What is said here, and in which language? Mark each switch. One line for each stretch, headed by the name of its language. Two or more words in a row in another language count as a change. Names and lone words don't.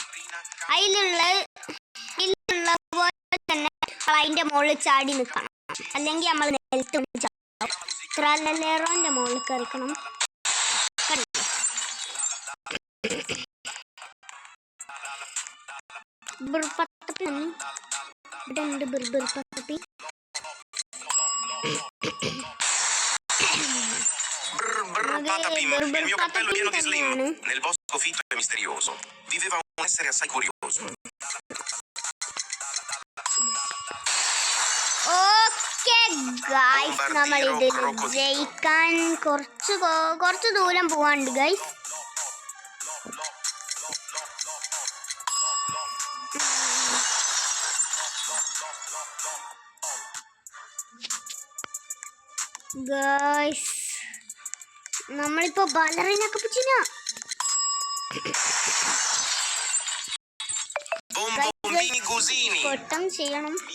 Malayalam: അതിലുള്ള പോലെ തന്നെ അതിൻ്റെ മുകളിൽ ചാടി നിൽക്കണം, അല്ലെങ്കിൽ നമ്മൾ നിലത്ത് ചാടും. ട്രലലേറോൻ്റെ മുകളിൽ കയറിക്കണം. ബിർപത്തപ്പി ഇവിടെ ഉണ്ട്. ബിർപത്തപ്പി
Italian: Patapim, il mio cappello pieno di slim. Nel bosco fitto e misterioso viveva un essere assai curioso.
English: okay guys,
Malayalam: നമ്മൾ ഇതിൽ ജയിക്കാൻ കുറച്ച് ദൂരം പോവാണ്ട് ഗൈസ്. ഗൈസ്, നമ്മളിപ്പോ ബാലറിന കപ്പുച്ചിന കൊട്ടം ചെയ്യണം.